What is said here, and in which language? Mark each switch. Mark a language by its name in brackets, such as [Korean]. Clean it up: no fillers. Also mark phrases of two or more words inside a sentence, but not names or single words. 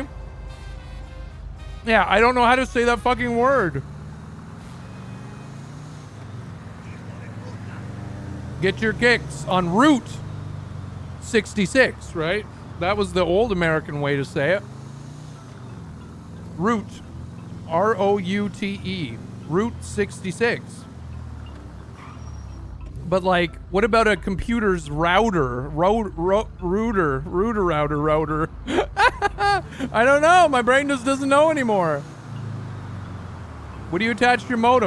[English] Yeah, I don't know how to say that fucking word. Get your kicks on Route 66, right? That was the old American way to say it. Route. R-O-U-T-E. Route 66. But, like, what about a computer's router? Router. I don't know. My brain just doesn't know anymore. What do you attach to your modem?